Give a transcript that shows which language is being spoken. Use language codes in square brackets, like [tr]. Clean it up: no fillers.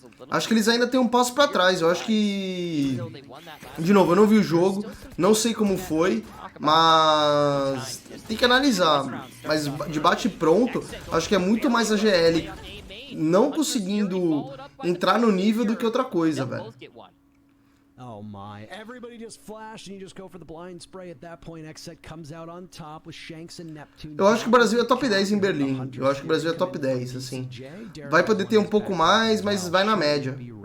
[pt] Acho que eles ainda têm um passo pra trás. Eu acho que... De novo, eu não vi o jogo, não sei como foi, mas tem que analisar. Mas de bate pronto, acho que é muito mais a GL não conseguindo entrar no nível do que outra coisa, velho. [en] Oh my, everybody just flashed and you just go for the blind spray. At that point, Xset comes out on top with Shanks and Neptune. [pt] Eu acho que o Brasil é top 10 em Berlim. Eu acho que o Brasil é top 10, assim. Vai poder ter um pouco mais, mas vai na média.